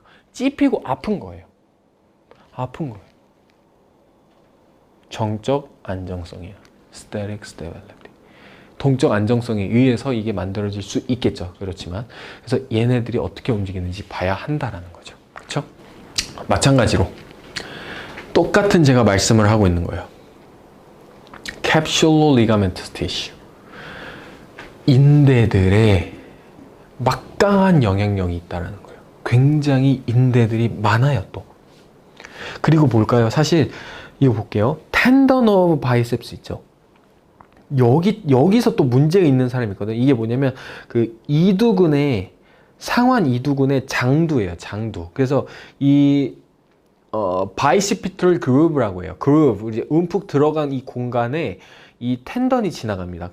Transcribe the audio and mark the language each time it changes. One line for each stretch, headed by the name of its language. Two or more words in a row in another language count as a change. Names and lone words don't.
Korean: 찝히고 아픈 거예요. 정적 안정성이에요.
English: static stability.
Korean: 동적 안정성에 의해서 이게 만들어질 수 있겠죠. 그렇지만 그래서 얘네들이 어떻게 움직이는지 봐야 한다라는 거죠. 그렇죠? 마찬가지로 똑같은 제가 말씀을 하고 있는 거예요.
English: capsular ligamentous tissue.
Korean: 인대들의 막강한 영향력이 있다는 거예요. 굉장히 인대들이 많아요, 또. 그리고 뭘까요? 사실 이거 볼게요.
English: tendon of biceps 있죠.
Korean: 여기서 또 문제가 있는 사람이 있거든요. 이게 뭐냐면 그 이두근의 상완 이두근의 장두예요. 장두. 그래서 이
English: bicipital groove
Korean: 라고 해요. 그루브, 이제 움푹 들어간 이 공간에 이 텐던이 지나갑니다.